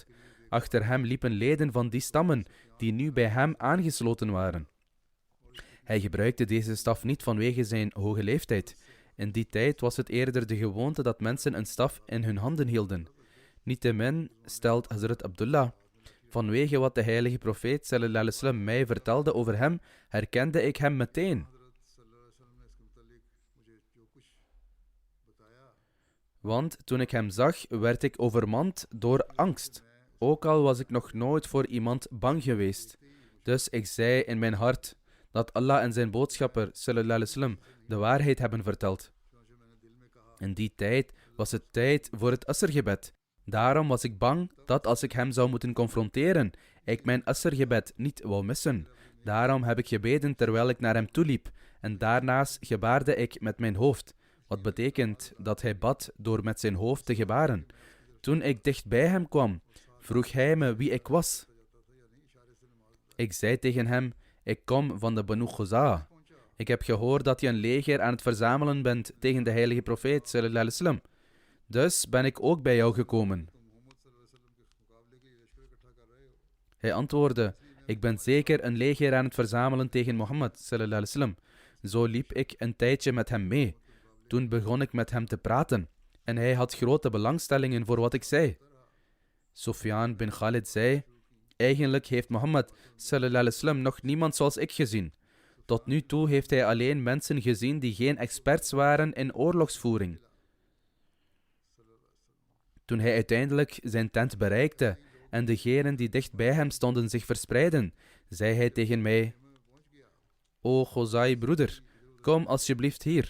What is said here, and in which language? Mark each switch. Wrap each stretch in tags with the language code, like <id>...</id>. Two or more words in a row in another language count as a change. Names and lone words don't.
<nl>Achter hem liepen leden van die stammen die nu bij hem aangesloten waren. Hij gebruikte deze staf niet vanwege zijn hoge leeftijd. In die tijd was het eerder de gewoonte dat mensen een staf in hun handen hielden. Niettemin stelt Hazrat Abdullah: vanwege wat de heilige profeet</nl> <ar>صلى الله عليه وسلم</ar> <nl>mij vertelde over hem, herkende ik hem meteen. Want toen ik hem zag, werd ik overmand door angst. Ook al was ik nog nooit voor iemand bang geweest. Dus ik zei in mijn hart dat Allah en zijn boodschapper</nl> <ar>صلى الله عليه وسلم</ar> <nl>de waarheid hebben verteld. In die tijd was het tijd voor het asrgebed. Daarom was ik bang dat als ik hem zou moeten confronteren, ik mijn asrgebed niet wou missen. Daarom heb ik gebeden terwijl ik naar hem toeliep en daarnaast gebaarde ik met mijn hoofd, wat betekent dat hij bad door met zijn hoofd te gebaren. Toen ik dicht bij hem kwam, vroeg hij me wie ik was. Ik zei tegen hem: ik kom van de Banu Khuza'a. Ik heb gehoord dat je een leger aan het verzamelen bent tegen de heilige profeet</nl> <ar>صلى الله عليه وسلم.</ar> <nl>Dus ben ik ook bij jou gekomen. Hij antwoordde: ik ben zeker een leger aan het verzamelen tegen Mohammed</nl> <ar>صلى الله عليه وسلم.</ar> <nl>Zo liep ik een tijdje met hem mee. Toen begon ik met hem te praten en hij had grote belangstellingen voor wat ik zei. Sufyan bin Khalid zei: eigenlijk heeft Mohammed</nl> <ar>صلى الله عليه وسلم</ar> <nl>nog niemand zoals ik gezien. Tot nu toe heeft hij alleen mensen gezien die geen experts waren in oorlogsvoering. Toen hij uiteindelijk zijn tent bereikte en degenen die dicht bij hem stonden zich verspreidden, zei hij tegen mij: O Khuzai broeder, kom alsjeblieft hier.</nl>